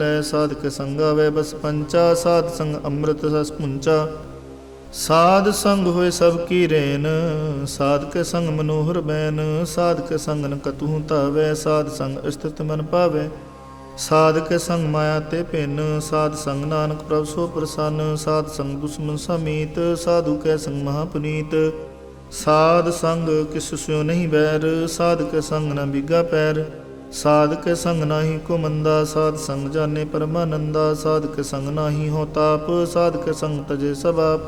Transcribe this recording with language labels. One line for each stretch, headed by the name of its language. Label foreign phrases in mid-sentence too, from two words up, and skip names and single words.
Punjabi: ਸਾਧ ਕੇ ਸੰਗ ਆਵੇ ਬਸ ਪੰਚਾ, ਸਾਧ ਸੰਗ ਅੰਮ੍ਰਿਤ ਰਸ ਪੁੰਚਾ। ਸਾਧ ਸੰਗ ਹੋਏ ਸਬ ਕੀ ਰੇਨ, ਸਾਧ ਕੇ ਸੰਗ ਮਨੋਹਰ ਬੈਨ। ਸਾਧ ਕੇ ਸੰਗ ਨ ਕਤਹੁ ਤਾਵੈ, ਸਾਧ ਸੰਗ ਸਥਿਤ ਮਨ ਪਾਵੈ। ਸਾਧ ਕੇ ਸੰਗ ਮਾਇਆ ਤੇ ਪਿਨ, ਸਾਧ ਸੰਗ ਨਾਨਕ ਪ੍ਰਭ ਸੋ ਪ੍ਰਸੰਨ। ਸਾਧ ਸੰਗ ਦੁਸ਼ਮਨ ਸਮੀਤ, ਸਾਧੁ ਕੇ ਸੰਗ ਮਹਾਪੁਨੀਤ। ਸਾਧ ਸੰਗ ਕਿਸ ਸਿਉ ਨਹੀਂ ਬੈਰ, ਸਾਧ ਕੇ ਸੰਗ ਨ ਬਿਗਾ ਪੈਰ। ਸਾਧ ਕੇ ਸੰਗ ਨਾਹੀ ਕੋ ਮੰਦਾ, ਸਾਧ ਸੰਗ ਜਾਨੇ ਪਰਮਾਨੰਦਾ। ਸਾਧ ਕੇ ਸੰਗ ਨਾਹੀ ਹੋ ਤਾਪ, ਸਾਧ ਕੇ ਸੰਗ ਤਜੇ ਸਬ ਆਪ।